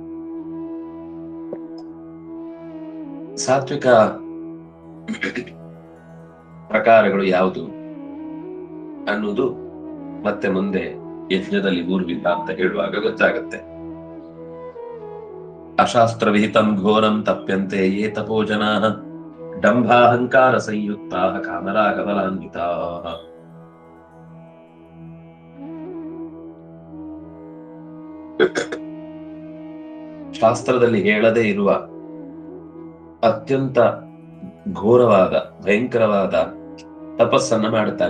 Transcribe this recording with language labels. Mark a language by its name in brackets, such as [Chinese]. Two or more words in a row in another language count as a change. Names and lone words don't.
[Kannada] ಸಾತ್ವಿಕ ಪ್ರಕಾರಗಳು ಯಾವುದು ಅನ್ನೋದು ಮತ್ತೆ ಮುಂದೆ ಯಜ್ಞದಲ್ಲಿ ಊರ್ವಿಲ್ಲ ಅಂತ ಹೇಳುವಾಗ ಗೊತ್ತಾಗತ್ತೆ. [Sanskrit] ಅಶಾಸ್ತ್ರ ವಿಹಿತಂ ಘೋರಂ ತಪ್ಯಂತೆ ಯೇ ತಪೋ ಜನಾಃ ಡಂಭಾಹಂಕಾರ ಸಂಯುಕ್ತಾಃ ಕಾಮರಾಗಬಲಾನ್ವಿತಾಃ. [Kannada] ಶಾಸ್ತ್ರದಲ್ಲಿ ಹೇಳದೇ ಇರುವ ಅತ್ಯಂತ ಘೋರವಾದ ಭಯಂಕರವಾದ ತಪಸ್ಸನ್ನ ಮಾಡುತ್ತಾರೆ.